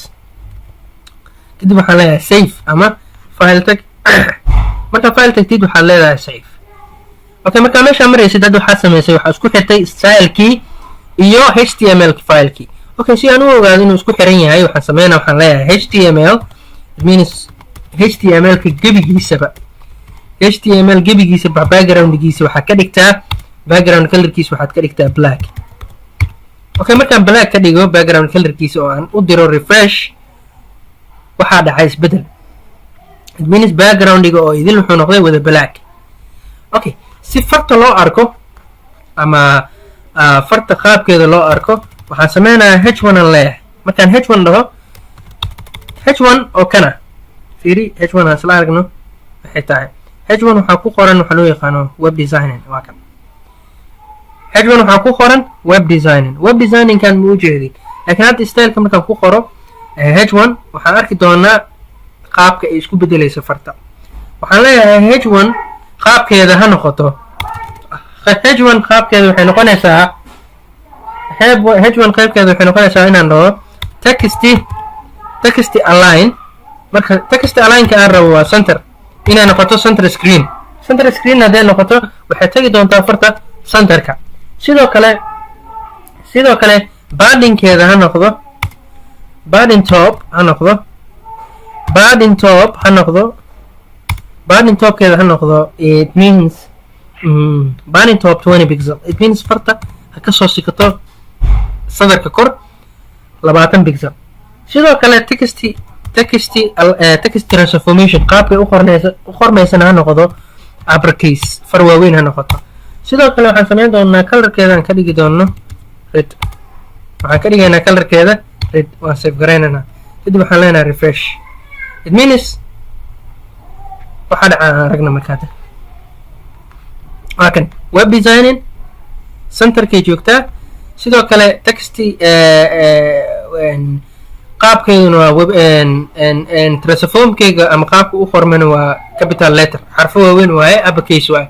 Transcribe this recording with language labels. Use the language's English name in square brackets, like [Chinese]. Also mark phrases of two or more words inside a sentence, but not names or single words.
[Somali] kadib waxaan leeyahay save ama file tag. marka file tagtid waxaad leedahay save. okay, markaa meeshaa maraysid hadda waxaad samaysay waxaa isku xirtay style-kii iyo [English] html file-kii. [Somali] okay, si aan u ogaado inuu isku xiran yahay waxaan sameynaa waxaan leeyahay html. [English] it means [Somali] html-ka gebigiisaba background-giisa waxaad ka dhigtaa [English] background color-kiisa [Somali] waxaad ka dhigtaa black. okay, markaan black ka dhigo [English] background color-kiisa [Somali] oo aan u diro refresh waxaa dhacay isbedel. [English] it means [Somali] background-iga oo idil wuxuu noqday wada black. okay, si farta loo arko ama farta qaabkeeda loo arko waxaan sameynayaa h1 aan leeyahay. markaan h1 dhaho h1 oo kana fiiri h1 aan isla aragno waxay tahay h1 waxaa ku qoran waxa loo yaqaano [English] web designing. [Somali] waa kan h1 waxaa ku qoran [English] web designing. web designing [Somali] kan ma u jeedin, laakiin hadda style-ka markaan ku qoro h1 waxaan arki doonaa qaabka ay isku bedelayso farta. waxaan leeyahay h1 qaabkeeda ha noqoto h1 qaabkeeda waxay noqonaysaa h1 qaybkeeda waxay noqonaysaa inaan dhaho [English] text align. [Somali] marka [English] text align-ka [Somali] aan rabo waa center, inay noqoto center screen hadday noqoto waxay tagi doontaa farta centerka. sidoo kale paddingkeeda ha noqdo [English] padding top [Somali] topkeeda ha noqdo. [English] it means padding top 20 pixel. it means [Somali] farta ha ka soo sikato sadarka kor 20 pixel. sidoo kale [English] text transformation [Somali] qaabkay u qormaysana ha noqdo uppercase, far waaweyn ha noqoto. sidoo kale waxaan sameyn doonaa colorkeeda aan ka dhigi doono red. waxaan ka dhigaynaa colorkeeda red. waan save garaynana. kadib waxaan leenahay refresh. [English] it means [Somali] waxaa dhacaa aragna markaad waa kan [English] web designing [Somali] centerkay joogtaa. sidoo kale texty qaabkeeduna waa web transformkeyga ama qaabka u qormana waa [English] capital letter, [Somali] xarfo waaweyn waaye, uppercase waaye.